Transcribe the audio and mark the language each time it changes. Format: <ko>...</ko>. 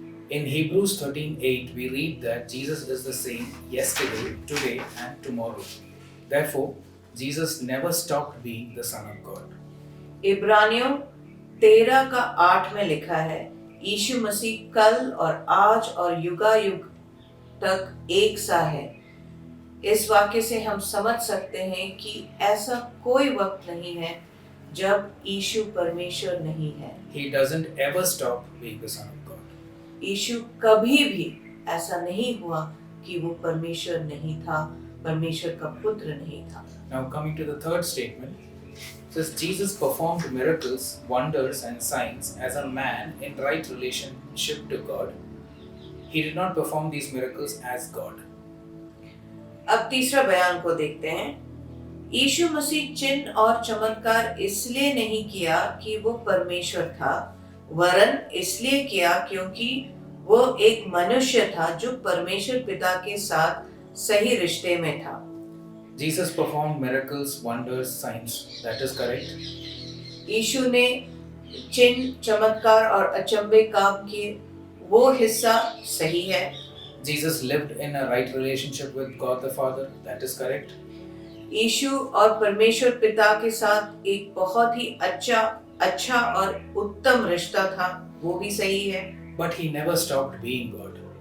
<en>In Hebrews 13:8, we read that Jesus is the same yesterday, today, and tomorrow. Therefore, Jesus never stopped being the Son of God.</en> <hi>इब्रानियों 13:8 में लिखा है, यीशु मसीह कल और आज और युगायुग तक एक सा है। इस वाक्य से हम समझ सकते हैं कि ऐसा कोई वक्त नहीं है जब यीशु परमेश्वर नहीं है।</hi> <en>He doesn't ever stop being the Son of God.</en> <hi>यीशु कभी भी ऐसा नहीं हुआ कि वो परमेश्वर नहीं था, परमेश्वर का पुत्र नहीं था।</hi> <en>Now coming to the third statement, it says Jesus performed miracles, wonders and signs as a man in right relationship to God. He did not perform these miracles as God.</en> <hi>अब तीसरा बयान को देखते हैं। यीशु मसीह चिन्ह और चमत्कार इसलिए नहीं किया कि वो परमेश्वर था, वरन इसलिए किया क्योंकि वो एक मनुष्य था जो परमेश्वर पिता के साथ सही रिश्ते में था।</hi> <en>Jesus performed miracles, wonders, signs. That is correct.</en> <hi>यीशु ने चिन्ह, चमत्कार और अचंभे काम किए, वो हिस्सा सही है।</hi> <en>Jesus lived in a right relationship with God the Father. That is correct.</en> <hi>यीशु और परमेश्वर पिता के साथ एक बहुत ही अच्छा और उत्तम रिश्ता था, वो भी सही है।</hi> <en>But he never stopped being God.</en>